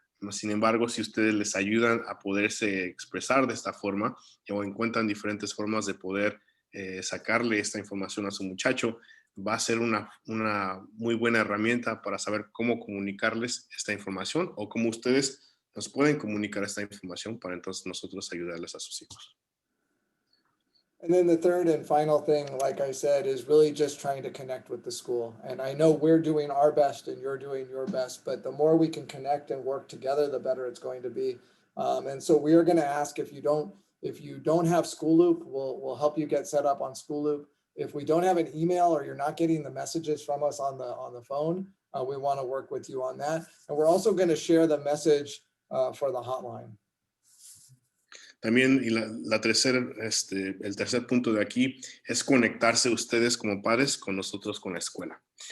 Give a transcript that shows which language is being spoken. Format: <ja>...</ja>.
<es>Sin embargo, si ustedes les ayudan a poderse expresar de esta forma o encuentran diferentes formas de poder sacarle esta información a su muchacho, va a ser una muy buena herramienta para saber cómo comunicarles esta información o cómo ustedes nos pueden comunicar esta información para entonces nosotros ayudarles a sus hijos.</es> <en>And then the third and final thing, like I said, is really just trying to connect with the school. And I know we're doing our best and you're doing your best, but the more we can connect and work together, the better it's going to be. And so we are going to ask if you don't have School Loop, we'll help you get set up on School Loop. If we don't have an email or you're not getting the messages from us on the phone, we want to work with you on that. And we're also going to share the message for the hotline.</en> <es>También, y el tercer punto de aquí es conectarse ustedes como padres con nosotros, con la escuela.</es>